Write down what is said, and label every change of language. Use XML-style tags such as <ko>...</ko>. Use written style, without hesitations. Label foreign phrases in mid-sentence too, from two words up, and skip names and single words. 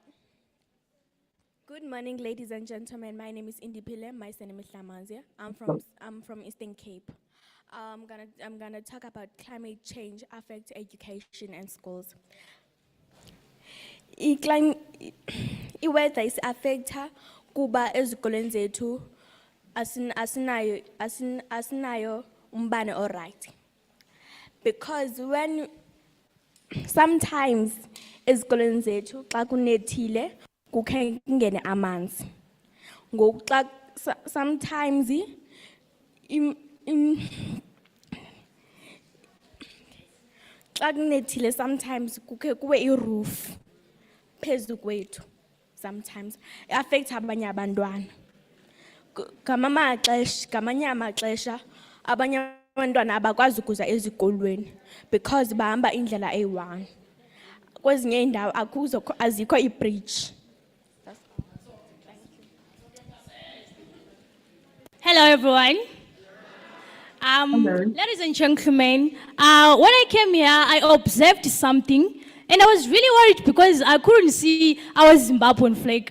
<en>Good morning, ladies and gentlemen. My name is Indi Pile. My surname is Lamanzia. I'm from Eastern Cape. I'm gonna talk about climate change affect education and schools.</en> <xh>I-weather is affecta kuba ezikoleni zethu asinayo umbane alright.</xh> <en>Because when sometimes</en> <xh>ezikoleni zethu xa kunethile kukhe kungene amanzi. Ngoku xa sometimes xa kunethile sometimes kukhe kuwe iroof phezu kwethu.</xh> <en>Sometimes affect</en> <xh>abanye abantwana. Ngamanye amaxesha abanye abantwana abakwazi ukuza ezikolweni because bahamba indlela eyi-1. Kwezinye indawo azikho i-bridge.</xh> <en>Hello, everyone. Ladies and gentlemen, when I came here, I observed something, and I was really worried because I couldn't see our Zimbabwean flag.</en>